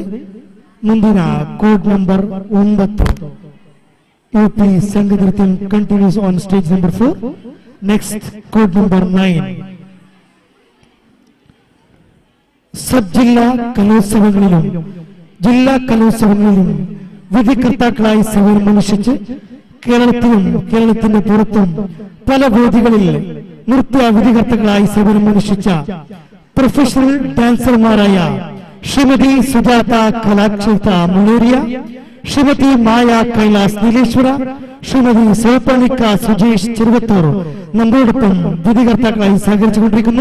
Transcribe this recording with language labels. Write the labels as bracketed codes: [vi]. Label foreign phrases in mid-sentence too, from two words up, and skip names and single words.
[kn] ಮುಂದಿನ ಕೋಡ್ ನಂಬರ್ 9 ಯುಪಿ ಸಂಘನೃತ್ಯ [en] continues on stage number 4. next code number 9 [ml] സബ് ജില്ലാ കലോത്സവങ്ങളിലും ജില്ലാ കലോത്സവങ്ങളിലും വിധികർത്താക്കളായി സേവനമനുഷ്ഠിച്ച് കേരളത്തിലും കേരളത്തിന്റെ പുറത്തും പല വേദികളിൽ നൃത്യ വിധികർത്താക്കളായി സേവനമനുഷ്ഠിച്ച പ്രൊഫഷണൽ ഡാൻസർമാരായ ശ്രീമതി സുജാത കലാക്ഷേത്ര മുളേരിയ, ശ്രീമതി മായ കൈലാസ് നീലേശ്വര, ശ്രീമതി സോപാലിക്ക സുജേഷ് ചെറുവത്തൂർ നമ്മോടൊപ്പം വിധികർത്താക്കളായി സഹകരിച്ചുകൊണ്ടിരിക്കുന്നു.